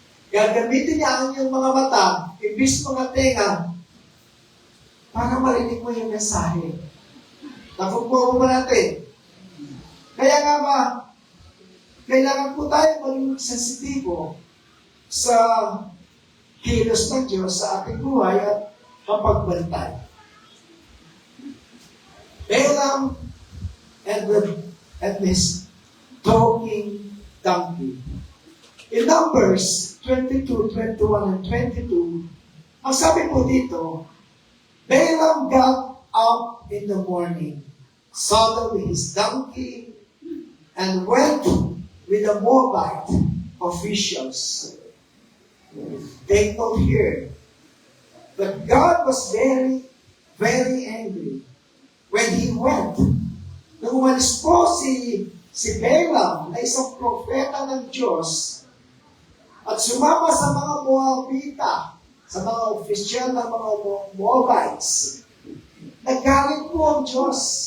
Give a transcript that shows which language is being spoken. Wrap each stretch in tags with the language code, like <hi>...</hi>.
<tl>Gagamitin niya ang iyong mga mata, imbis mga tenga, para marinig mo yung mensahe. Nakukuha ba natin? Kaya nga ba, kailangan po tayo maging sensitibo sa kilos ng Diyos sa ating buhay at mapagbantay.</tl> <en>Balaam and his talking donkey. In Numbers 22, 21, and 22,</en> <tl>ang sabi po dito,</tl> <en>Balaam got up in the morning, saddled his donkey, and went with the Moabite officials. Take note here, but God was very, very angry when he went.</en> <tl>Nung umalis po si Balaam na isang propeta ng Diyos at sumama sa mga Moabita, sa mga opisyal ng mga Moabites, nagalit po ang Diyos.</tl>